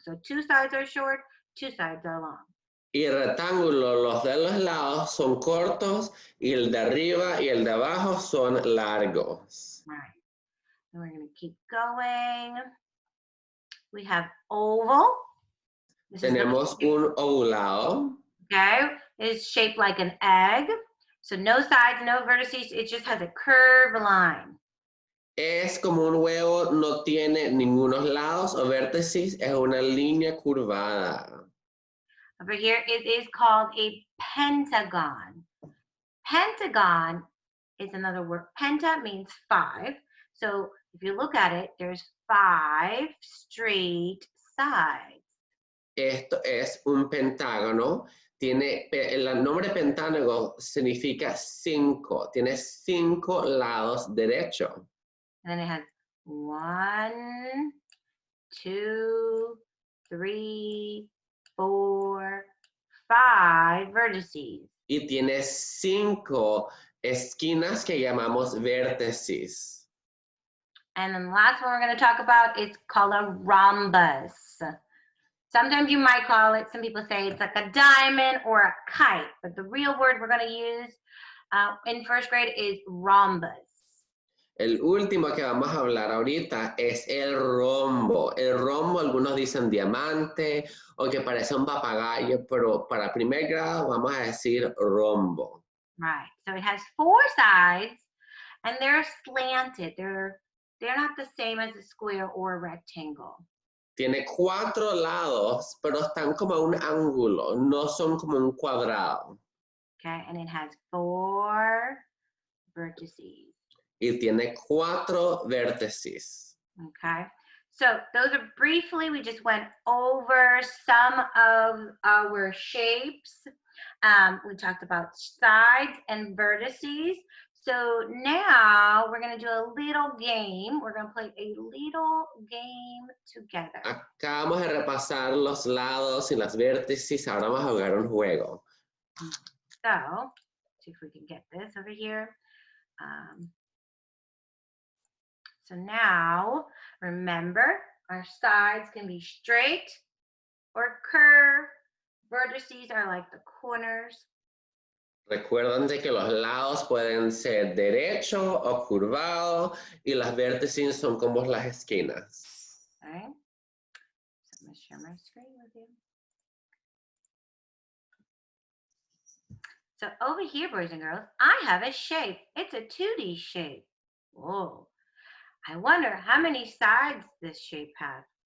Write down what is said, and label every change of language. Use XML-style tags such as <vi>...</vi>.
<en>So 2 sides are short, 2 sides are long.</en> <es>Y el rectángulo, los de los lados son cortos y el de arriba y el de abajo son largos.</es> <en>All right, and we're going to keep going. We have oval.</en> <es>Tenemos un ovulado.</es> <en>Okay, it's shaped like an egg. So no sides, no vertices, it just has a curved line.</en> <es>Es como un huevo, no tiene ningunos lados o vértices, es una línea curvada.</es> <en>Over here, it is called a pentagon. Pentagon is another word. Penta means 5. So if you look at it, there's 5 straight sides.</en> <es>Esto es un pentágono. El nombre pentágono significa 5. Tiene 5 lados derechos.</es> <en>And then it has 1, 2, 3, 4, 5 vertices.</en> <es>Y tiene 5 esquinas que llamamos vértices.</es> <en>And then the last one we're going to talk about is called a rhombus. Sometimes you might call it, some people say it's like a diamond or a kite, but the real word we're going to use in first grade is rhombus.</en> <es>El último que vamos a hablar ahorita es el rombo. El rombo, algunos dicen diamante o que parece un papagayo, pero para primer grado vamos a decir rombo.</es> <en>Right, so it has 4 sides and they're slanted. They're not the same as a square or a rectangle.</en> <es>Tiene 4 lados, pero están como a un ángulo, no son como un cuadrado.</es> <en>Okay, and it has 4 vertices.</en> <es>Y tiene 4 vértices.</es> <en>Okay, so those are briefly, we just went over some of our shapes. We talked about sides and vertices. So now we're going to do a little game. We're going to play a little game together.</en> <es>Acabamos de repasar los lados y las vértices. Ahora vamos a jugar un juego.</es> <en>So, see if we can get this over here. So now, remember, our sides can be straight or curved. Vertices are like the corners.</en> <es>Recuerden de que los lados pueden ser derecho o curvado y las vértices son como las esquinas.</es> <en>Okay. So I'm going to share my screen with you. So over here, boys and girls, I have a shape. It's a 2D shape. Whoa. I wonder how many sides this shape has.</en>